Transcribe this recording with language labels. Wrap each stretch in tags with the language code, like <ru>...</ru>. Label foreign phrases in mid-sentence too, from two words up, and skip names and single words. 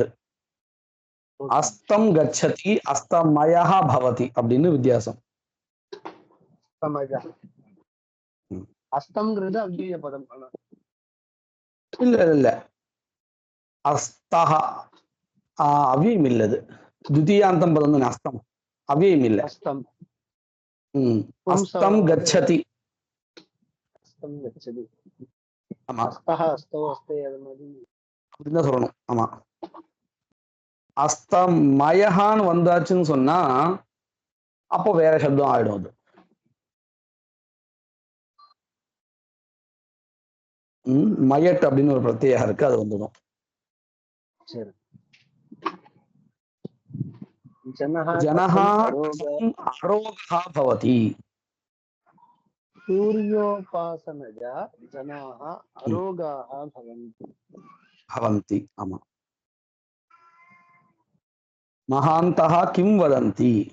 <sa>अस्तं गच्छति अस्तमयः भवति</sa> <ta>அப்படின்னு வித்தியாசம். அஸ்தம்ங்கிறது அவ்விய பதம். இல்ல இல்ல, அஸ்தஹ அவ்வியம் இல்லது.</ta> <sa>द्वितीयान्तं पदं न अस्तम् अव्ययम् इल्ल. अस्तम् अस्तं गच्छति. अस्तं गच्छति.</sa> <ta>ஆமா.</ta> <sa>अस्तः अस्तो अस्ते</sa> <ta>அது மாதிரி அப்படிதான் சொல்லணும். ஆமா. அஸ்தமயஹான்னு வந்தாச்சுன்னு சொன்னா அப்போ வேற சப்தம் ஆயிடும். அது மயட் அப்படின்னு ஒரு பிரத்யேகம் இருக்கு, அது வந்துடும். சரி.</ta> <sa>जनः अरोगः भवति. सूर्योपासनया जनाः अरोगाः भवन्ति. आमा. महान्तः किं वदन्ति?</sa>